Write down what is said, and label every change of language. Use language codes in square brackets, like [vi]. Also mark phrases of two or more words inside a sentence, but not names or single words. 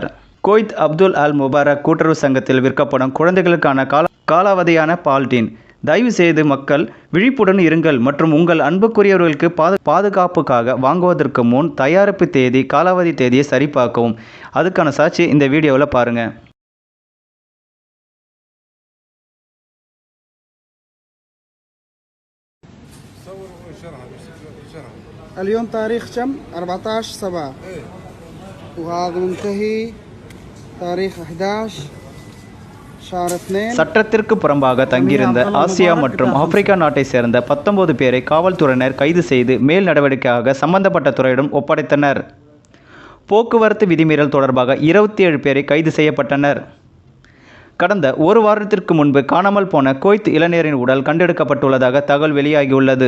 [ta] குவைத் அப்துல் அல் முபாரக் கூட்டுறவு சங்கத்தில் விற்கப்படும் குழந்தைகளுக்கான காலாவதியான பால்டீன். தயவு செய்து மக்கள் விழிப்புடன் இருங்கள் மற்றும் உங்கள் அன்புக்குரியவர்களுக்கு பாதுகாப்புக்காக வாங்குவதற்கு முன் தயாரிப்பு தேதி, காலாவதி தேதியை சரிபார்க்கவும். அதுக்கான சாட்சி இந்த வீடியோவில் பாருங்கள். [ar] اليوم تاريخ كم؟ 14/7 وهذا منتهي تاريخ 11 شهر 2. [ta] சட்டத்திற்கு புறம்பாக தங்கியிருந்த ஆசியா மற்றும் ஆப்பிரிக்கா நாட்டை சேர்ந்த 19 பேரை காவல்துறையினர் கைது செய்து மேல் நடவடிக்கையாக சம்பந்தப்பட்ட துறையிடம் ஒப்படைத்தனர். போக்குவரத்து விதிமீறல் தொடர்பாக 27 பேரை கைது செய்யப்பட்டனர். கடந்த ஒரு வாரத்திற்கு முன்பு காணாமல் போன குவைத் இளைஞரின் உடல் கண்டெடுக்கப்பட்டுள்ளதாக தகவல் வெளியாகியுள்ளது.